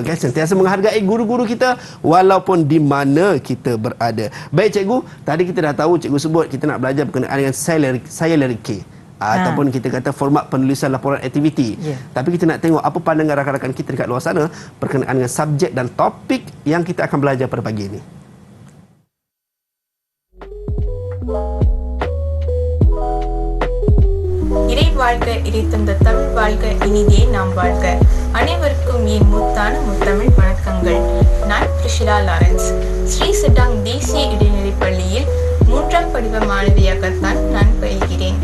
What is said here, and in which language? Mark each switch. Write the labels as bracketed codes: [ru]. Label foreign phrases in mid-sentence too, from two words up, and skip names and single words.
[ms] Guys, sentiasa menghargai guru-guru kita walaupun di mana kita berada. Baik cikgu, tadi kita dah tahu cikgu sebut kita nak belajar berkenaan dengan saya leriki. Ataupun kita kata format penulisan laporan aktiviti. Tapi kita nak tengok apa pandangan rakan-rakan kita dekat luar sana berkenaan dengan subjek dan topik yang kita akan belajar pada pagi ini. [ta] இறை வாழ்க இறைத்தந்த தமிழ் வாழ்க இனிதே நாம் வாழ்க அனைவருக்கும் என் முத்தான முத்தமிழ் வணக்கங்கள். நான் பிரிஷிலா லாரன்ஸ். ஸ்ரீ செடாங் தேசிய இடைநிலைப் பள்ளியில் 3ஆம் படிவ மாணவியாகத்தான் நான் பயில்கிறேன்.